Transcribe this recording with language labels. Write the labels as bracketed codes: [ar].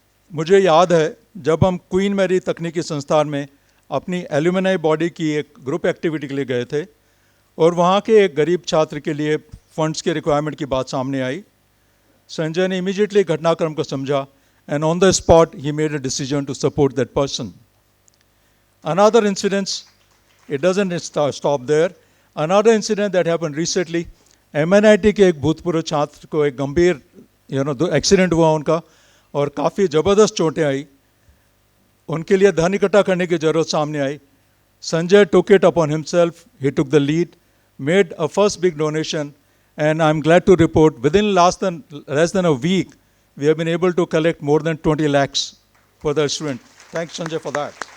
[hi] मुझे याद है जब हम क्वीन मैरी तकनीकी संस्थान में अपनी एल्यूमिनाई बॉडी की एक ग्रुप एक्टिविटी के लिए गए थे और वहाँ के एक गरीब छात्र के लिए फंड्स के रिक्वायरमेंट की बात सामने आई. संजय ने इमीडिएटली घटनाक्रम को समझा [en] and on the spot he made a decision to support that person. Another incident, it doesn't stop there. Another incident that happened recently, [hi] MNIT के एक भूतपूर्व छात्र को एक गंभीर एक्सीडेंट हुआ उनका और काफ़ी ज़बरदस्त चोटें आई. उनके लिए धन इकट्ठा करने की ज़रूरत सामने आई. [en] Sanjay took it upon himself, he took the lead, made a first big donation And I'm glad to report within less than a week, we have been able to collect more than 20 lakhs for the student. Thanks, Sanjay, for that.